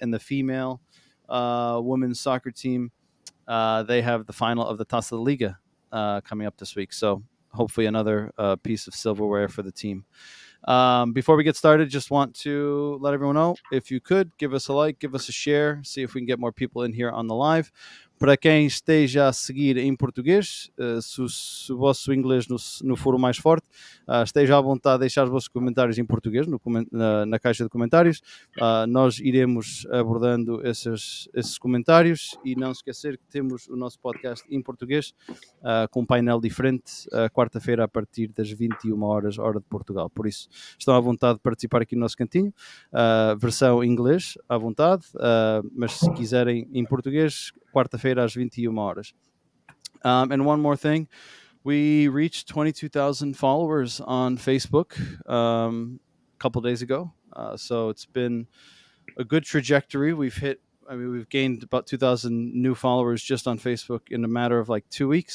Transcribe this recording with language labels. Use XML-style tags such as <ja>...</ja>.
<en>And the female women's soccer team, they have the final of the Taça de Liga coming up this week. So hopefully another piece of silverware for the team. Before we get started, just want to let everyone know, if you could, give us a like, give us a share, see if we can get more people in here on the live.</en> <pt>Para quem esteja a seguir em português, se o vosso inglês não for o mais forte, esteja à vontade de deixar os vossos comentários em português na caixa de comentários. Nós iremos abordando esses comentários e não esquecer que temos o nosso podcast em português com um painel diferente, quarta-feira a partir das 21 horas, hora de Portugal. Por isso, estão à vontade de participar aqui no nosso cantinho. Versão em inglês, à vontade, mas se quiserem em português, quarta-feira às 21 horas.</pt> <en>And one more thing, we reached 22,000 followers on Facebook a couple days ago. So it's been a good trajectory. We've gained about 2,000 new followers just on Facebook in a matter of like 2 weeks.</en>